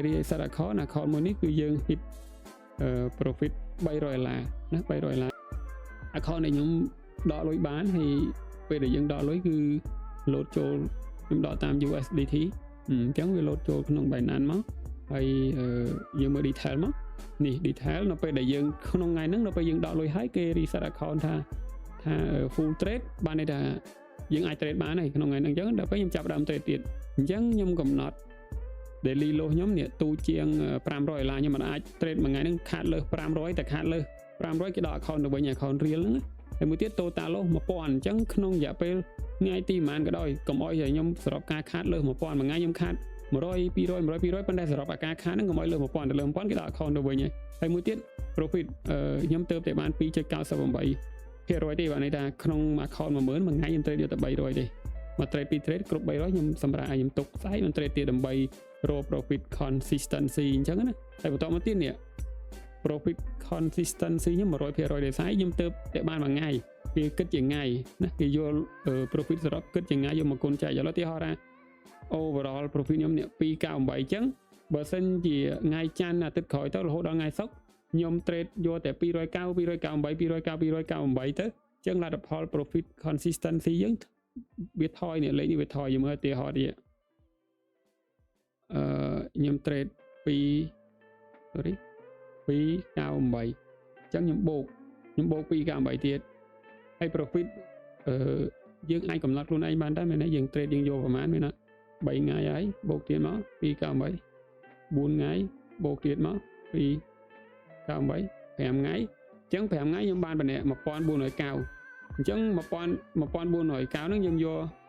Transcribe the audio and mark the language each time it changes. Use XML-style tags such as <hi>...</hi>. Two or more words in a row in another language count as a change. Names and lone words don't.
<en>reset account</en> <km>មួយនេះគឺយើង</km> <en>hit profit</en> <km>$300ណា$300 account này ខ្ញុំដកលុយបានហើយពេលដែលយើងដកលុយគឺ load ចូលខ្ញុំដកតាម USDT អញ្ចឹងវា load ចូលក្នុង Binance មកហើយយើងមើល detail មកនេះ detail នៅពេលដែលយើងក្នុងថ្ងៃហ្នឹងនៅពេលយើងដកលុយហើយគេ</km> <en>reset account</en> <km>ថា</km> <en>full trade</en> <km>បាន ន័យថាយើងអាច trade បានហើយក្នុងថ្ងៃហ្នឹងអញ្ចឹងដល់ពេលខ្ញុំចាប់ដើម trade ទៀតអញ្ចឹងខ្ញុំកំណត់</km> <en>daily loss</en> <km>ខ្ញុំនេះទូជាង$500ខ្ញុំមិនអាច trade មួយថ្ងៃហ្នឹងខាតលើស500តែខាតលើស500គេដក account ទៅវិញ</km> <en>account real</en> <km>ហ្នឹងហើយមួយទៀត</km> <en>total loss</en> <km>1000 អញ្ចឹងក្នុងរយៈពេលថ្ងៃទីប៉ុន្មានក៏ដោយកុំអោយខ្ញុំ សរុបការខាតលើស1000មួយថ្ងៃខ្ញុំខាត100 200 100 200ប៉ុន្តែសរុបអាការខាតហ្នឹងកុំអោយលើស1000ទៅលើ1000គេដក account ទៅវិញហើយមួយទៀត profit ខ្ញុំទៅតែបាន 2.98% ទេ បាទន័យថាក្នុង account 10000មួយថ្ងៃខ្ញុំ trade យកតែ300ទេមក trade 2 trade គ្រប់300ខ្ញុំសម្រាប់ឲ្យខ្ញុំទុកស្អែកមិន trade ទៀតដើម្បីរ ក</km> <en>profit consistency</en> <km>អញ្ចឹងណាហើយបន្តមកទៀតនេះ</km> <en>profit consistency</en> <km>ខ្ញុំ 100% ទេស្អែកខ្ញុំទៅតែបានមួយថ្ងៃគេគិតជាថ្ងៃណាគេយក profit សរុបគិតជាថ្ងៃយកមកគុណចែកឥឡូវទីហោថា</km> <en>overall profit</en> <km>ខ្ញុំនេះ298អញ្ចឹងបើសិនជាថ្ងៃច័ន្ទអាទិត្យក្រោយទៅរហូតដល់ថ្ងៃសុក្រខ្ញុំ trade យកតែ298 298 ទៅអញ្ចឹងលទ្ធផល</km> <en>profit consistency</en> <km>យើងវាថយនេះលេខនេះវាថយយើងមើលឧទាហរណ៍នេះ ខ្ញុំ trade 298អញ្ចឹងខ្ញុំបូក298ទៀតហើយ profit យើងអាចកំណត់ខ្លួនឯងបានដែរមែនទេយើង trade យើងយកប្រហែលមែនណា3ថ្ងៃហើយបូកទៀតមក298 4ថ្ងៃបូកទៀតមក298 5ថ្ងៃអញ្ចឹង5ថ្ងៃខ្ញុំបានបន្នែ1490អញ្ចឹង1490ហ្នឹងយើងយក</km>